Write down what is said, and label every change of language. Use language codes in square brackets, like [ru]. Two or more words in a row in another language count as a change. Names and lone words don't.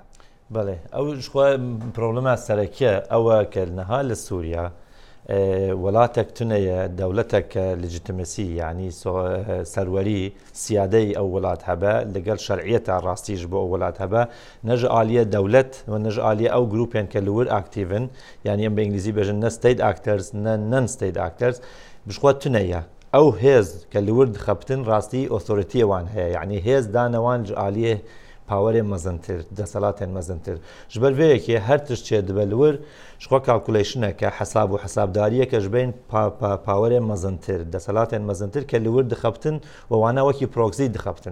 [ku] Belê ew ji xwe problema serekiye ew e ke niha li Sûriya ولاtek tuneye devletek legitimasi yani serwerî siyadeyî ew welat hebe li gel şer'iyeta rastî ji bo welat hebe ne ji aliyê dewlet û ne ji aliyê ew grupên ke li wir aktivin yani em bi İngilîzî bêjin ne [en] state actors [ku] ne [en] non-state actors [ku] bi xwe tuneye ew hêz ke li wir dixebitin rastî otoritiyê wan heye yani hêz dane wan ji aliyê powerên mezintir, desalatên mezintir. Ji ber vê yekê her tiştçê dibe li wir ji xwe kalkulationeke hesab û hesabdariyeke ji bên powerên mezintir, desalatên mezintir ke li wir dixebitin û wana wekî proxy dixebitin.